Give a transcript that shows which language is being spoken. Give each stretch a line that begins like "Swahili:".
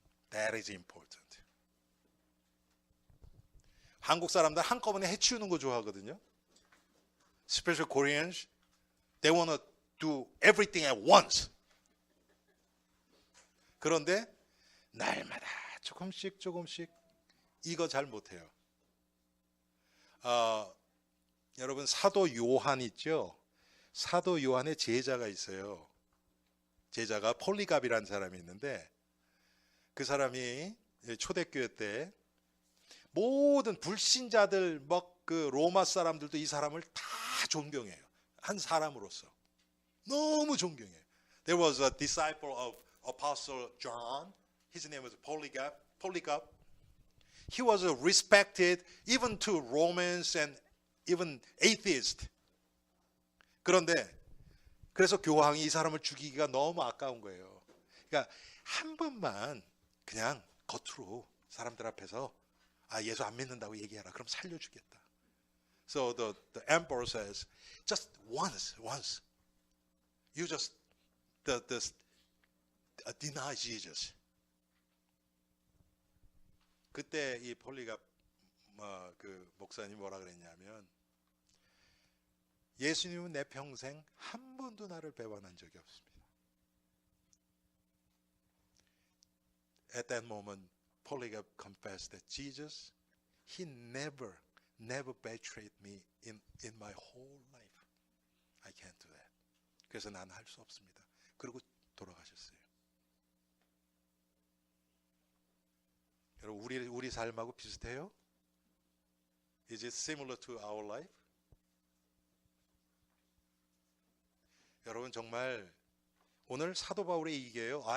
English: That is important.
Korean: 한국 사람들 한꺼번에 해치우는 거 좋아하거든요.
English: Especially Koreans, they want to do everything at once.
Korean: 그런데 날마다 조금씩 이거 잘 못해요. 여러분 사도 요한 있죠? 사도 요한의 제자가 있어요. 제자가 폴리갑이라는 사람이 있는데 그 사람이 초대교회 때 모든 불신자들 그 로마 사람들도 이 사람을 다 존경해요. 한 사람으로서 너무 존경해요.
English: There was a disciple of Apostle John. His name was Polycarp. He was respected even to Romans and even atheists.
Korean: 그런데 그래서 교황이 이 사람을 죽이기가 너무 아까운 거예요. 그러니까 한 번만 그냥 겉으로 사람들 앞에서 예수 안 믿는다고 얘기해라. 그럼 살려주겠다.
English: So the emperor says, just once, you just deny Jesus.
Korean: 그때 이 폴리갑 그 목사님 뭐라 그랬냐면, 예수님은 내 평생 한 번도 나를 배반한 적이 없습니다.
English: At that moment, Polycarp confessed that Jesus, he never betrayed me in my whole life. I can't do that.
Korean: 그래서 난 할 수 없습니다. 그리고 돌아가셨어요. 여러분, 우리 삶하고 비슷해요?
English: Is it similar to our life?
Korean: 여러분, 정말 오늘 사도 바울의 얘기예요.